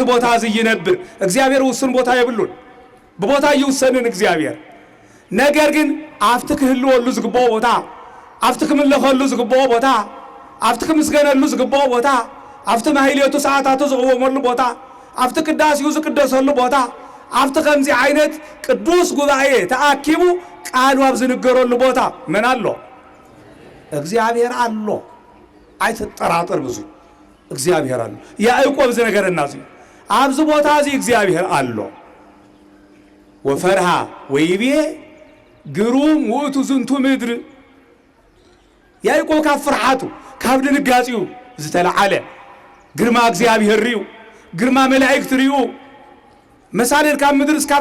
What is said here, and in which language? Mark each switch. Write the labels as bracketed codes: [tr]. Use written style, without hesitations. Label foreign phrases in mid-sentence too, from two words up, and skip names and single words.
[ti] ቦታ እዚ ይነብር እግዚአብሔር ውስን ቦታ የብሉን በቦታ ይውሰንን እግዚአብሔር ነገር ግን አፍቲ ክህልወሉ ዝግባኦ ቦታ አፍቲ ክምለኸሉ ዝግባኦ ቦታ አፍቲ ክምስገነሉ ዝግባኦ ቦታ አፍቲ ማህሌቱ ሰዓታቱ ዝቅወመሉ ቦታ አፍቲ ቅዳሴው ዝቅደሰሉ ቦታ አፍቲ ከምዚ ዓይነት ቅዱስ ጉባኤ ተአኪቡ ቃሉ ኣብ ዝንገረሉ ቦታ ምን አሎ እግዚአብሔር አሎ አይተጠራጠር ብዙ እግዚአብሔር አሎ ያዕቆብ ዝነገረና እዚ ኣብዚ ቦታ እዚ እግዚአብሔር አሎ [gez] ወፈርሃ ወይቤ ግሩም ውእቱ ዝንቱ ምድር [ti] ያዕቆብ ካብ ፍርሓቱ ካብ ድንጋጺኡ ዝተለዓለ ግርማ እግዚአብሔር ርዩ ግርማ መላእክት ርዩ መሳልል ካብ ምድር እስካብ